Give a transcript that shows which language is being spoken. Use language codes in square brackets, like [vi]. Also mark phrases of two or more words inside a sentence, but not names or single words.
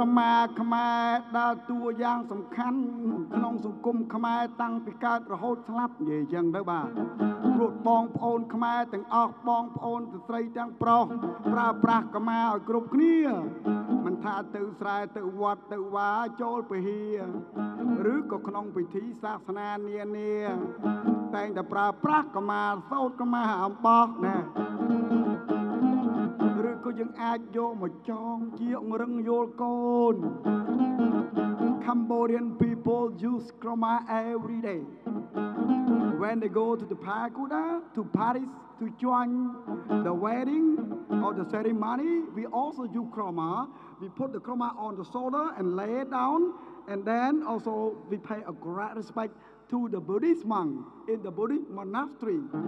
[km] មាខ្មែរដើរតួយ៉ាងសំខាន់ក្នុងសង្គមខ្មែរតាំងពីកើតរហូតស្លាប់និយាយចឹងទៅបាទព្រោះបងប្អូនខ្មែរទាំងអស់បងប្អូនស្រីទាំងប្រុសប្រើប្រាស់ក្រមាឲ្យគ្រប់គ្នាមិនថាទៅស្រែទៅវត្តទៅវាចូលពហិឬក៏ក្នុងពិធីសាសនានានាតែងតែប្រើប្រាស់ក្រមាសូត្រក្រមាអំបោះណា ឬក៏យើងអាចយកមកចងជាអង្រឹងយល់កូន [en] Cambodian people use krama every day when they go to the pagoda to Paris to join the wedding or the ceremony we also use krama we put the krama on the shoulder and lay it down and then also we pay a great respect to the Buddhist monk in the Buddhist monastery